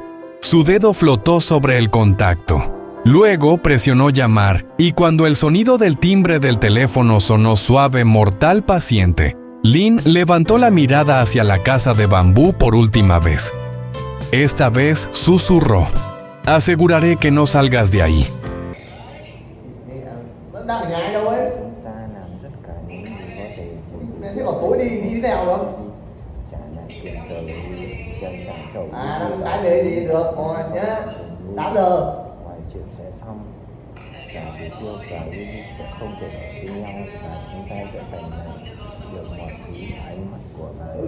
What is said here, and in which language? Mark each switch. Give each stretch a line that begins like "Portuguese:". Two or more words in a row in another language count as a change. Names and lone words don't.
Spanish: Su dedo flotó sobre el contacto. Luego presionó llamar, y cuando el sonido del timbre del teléfono sonó suave, mortal, paciente, Lin levantó la mirada hacia la casa de bambú por última vez. Esta vez susurró. Aseguraré que no salgas de ahí.
Vietnamese: Nó đang ở nhà ai đâu ấy? Chúng ta làm tất cả những gì có thể. Mẹ thấy bảo tối đi thế nào không? vậy thì được rồi nhá. 8 giờ. Ngoài chuyện sẽ xong, cả Tử Tiêu và Linh sẽ không thể ở bên nhau và chúng ta sẽ giành lại được mọi thứ ánh mắt của ngài.